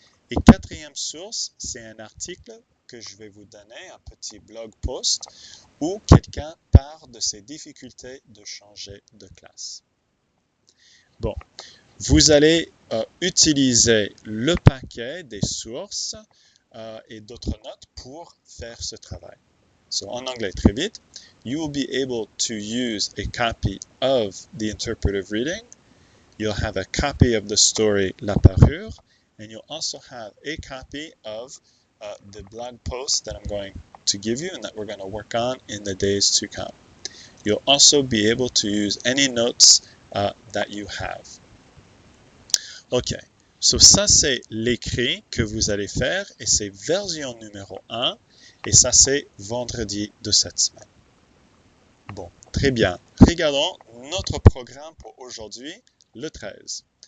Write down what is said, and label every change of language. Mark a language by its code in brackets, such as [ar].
[fr] Et quatrième source, c'est un article que je vais vous donner, un petit blog post, où quelqu'un parle de ses difficultés de changer de classe. Bon, vous allez utiliser le paquet des sources et d'autres notes pour faire ce travail. So en anglais, très vite. [en] You will be able to use a copy of the interpretive reading. You'll have a copy of the story La Parure, and you'll also have a copy of the blog post that I'm going to give you and that we're going to work on in the days to come. You'll also be able to use any notes that you have. [fr] OK, so ça c'est l'écrit que vous allez faire et c'est version numéro 1 et ça c'est vendredi de cette semaine. Bon, très bien. Regardons notre programme pour aujourd'hui, le 13.